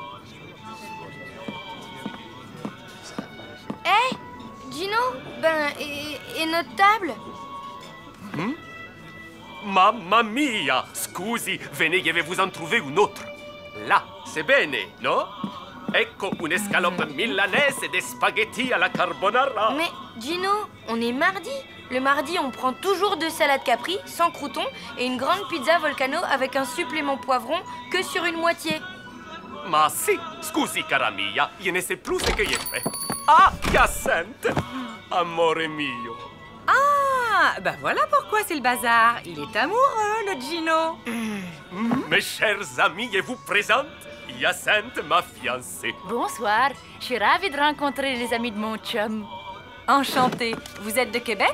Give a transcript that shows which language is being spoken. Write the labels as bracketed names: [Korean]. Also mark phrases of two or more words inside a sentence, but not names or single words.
[French] Hé, Gino, et notre table? [Italian] Mamma mia! Scusi, [French] venez, je vais vous en trouver une autre. Là, c'est [Italian] bene, no? [French] Ecco un'escalope milanaise et des spaghettis à la carbonara. Mais Gino, on est mardi. Le mardi, on prend toujours 2 salades capri, sans croûtons, et une grande pizza volcano avec un supplément poivron que sur une moitié. [Italian] Ma si, scusi cara mia, [French] je ne sais plus ce que j'ai fait. Ah, Hyacinthe! [Italian] Amore mio. [French] Ah, bah voilà pourquoi c'est le bazar. Il est amoureux, le Gino. Mes chers amis, je vous présente Hyacinthe, ma fiancée. Bonsoir, je suis ravie de rencontrer les amis de mon chum. Enchanté. Vous êtes de Québec?